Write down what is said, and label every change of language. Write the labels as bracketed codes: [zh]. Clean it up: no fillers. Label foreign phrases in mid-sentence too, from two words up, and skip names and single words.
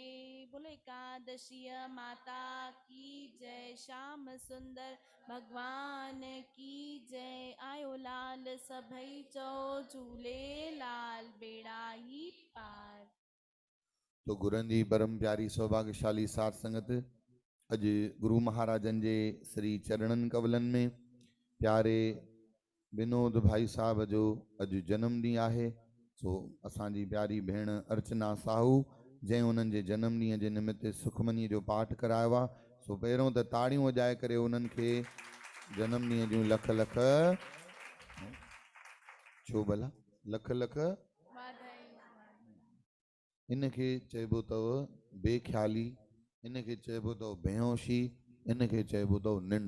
[hi] बोलो एकादशी माता की जय, श्याम सुंदर भगवान की जय। [sd] आयो लाल सभई चो झूले लाल, बेड़ा ही पार। तो गुरनि जी परम प्यारी सौभाग्यशाली साध संगत, अॼु गुरु महाराजनि जे श्री चरणनि कवलनि में प्यारे विनोद भाई साहब जो अॼु जनम ॾींहुं आहे। सो असांजी प्यारी भेण अर्चना साहू जंहिं उन्हनि जे जनम ॾींहं जे निमित्त सुखमनीअ जो पाठ करायो आहे। सो पहिरियों त ताड़ियूं वॼाए करे उन्हनि खे जनम ॾींहं जूं लख लख, छो भला लख लख, इनखे चइबो अथव बेख्याली, इनखे चइबो अथव बेहोशी, इनखे चइबो अथव निंड।